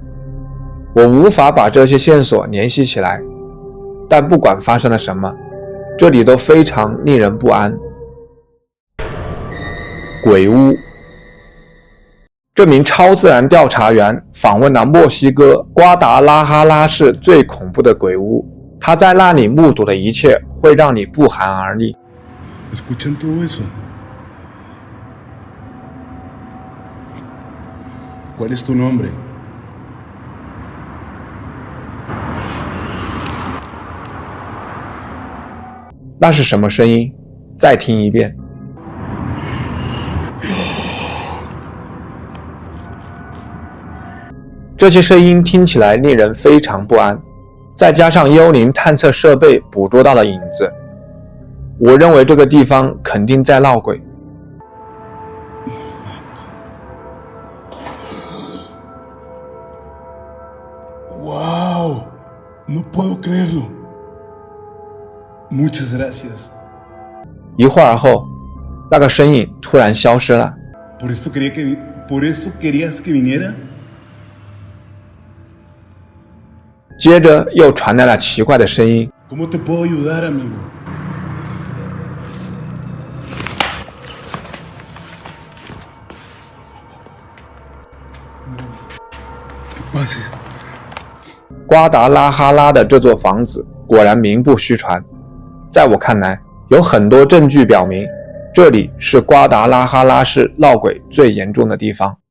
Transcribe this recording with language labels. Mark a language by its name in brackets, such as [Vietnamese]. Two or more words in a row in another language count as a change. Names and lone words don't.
[Chinese] 我无法把这些线索联系起来，但不管发生了什么，这里都非常令人不安。鬼屋。这名超自然调查员访问了墨西哥瓜达拉哈拉市最恐怖的鬼屋，他在那里目睹的一切会让你不寒而栗。 [Spanish] ¿Escuchan todo eso? ¿Cuál es tu nombre? [Chinese] 那是什么声音？再听一遍。这些声音听起来令人非常不安，再加上幽灵探测设备捕捉到的影子，我认为这个地方肯定在闹鬼。 [Spanish] ¡Wow! No puedo creerlo. Muchas gracias. [Chinese] 一会儿后，那个身影突然消失了。 [Spanish] ¿Por esto querías que viniera? [Chinese] 接着又传来了奇怪的声音。 [Spanish] ¿Cómo te puedo ayudar, amigo? ¿Qué pasa? [Chinese] 瓜达拉哈拉的这座房子果然名不虚传，在我看来，有很多证据表明，这里是瓜达拉哈拉市闹鬼最严重的地方。